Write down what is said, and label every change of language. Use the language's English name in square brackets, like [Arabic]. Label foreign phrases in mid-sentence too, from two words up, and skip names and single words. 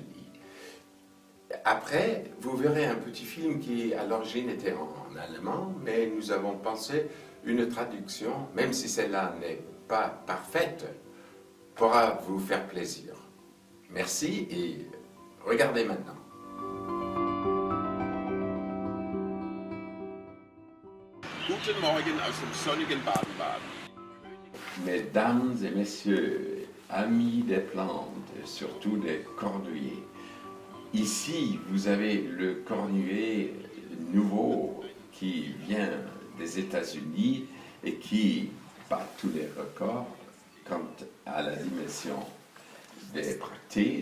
[French] Après, vous verrez un petit film qui à l'origine était en allemand, mais nous avons pensé une traduction, même si celle-là n'est pas parfaite, pourra vous faire plaisir. Merci et regardez maintenant. [German] Guten Morgen aus dem sonnigen Baden-Baden. [French] Mesdames et messieurs, amis des plantes, surtout des cornuliers, ici vous avez le cornulier nouveau qui vient des États-Unis et qui bat tous les records quant à la dimension des bractées.